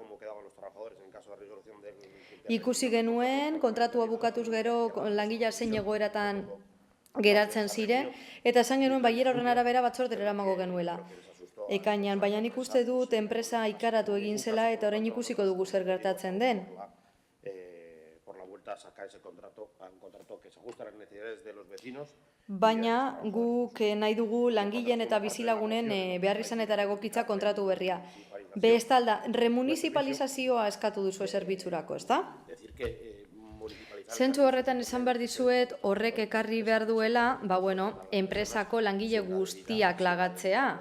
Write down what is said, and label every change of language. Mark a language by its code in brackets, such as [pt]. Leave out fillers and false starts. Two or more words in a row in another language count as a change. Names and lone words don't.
[eu] Ikusi genuen, kontratua bukatuz gero langilea zein egoeratan geratzen zire, eta esan genuen baiera horren arabera batzordera eramango genuela. Ekainean, baina nik uste dut enpresa ikaratu egin zela eta orain ikusiko dugu zer gertatzen den. [es] Por la vuelta a sacar ese contrato, un contrato que se ajusta a las necesidades de los vecinos. [eu] Baina guk nahi dugu langileen eta bizilagunen beharrizanetara egokitza kontratu berria. Bestalda, remunicipalizazioa eskatu duzu zerbitzurako, ezta? Zentzu horretan esan behar dizuet horrek ekarri behar duela, enpresako langile guztiak lagatzea.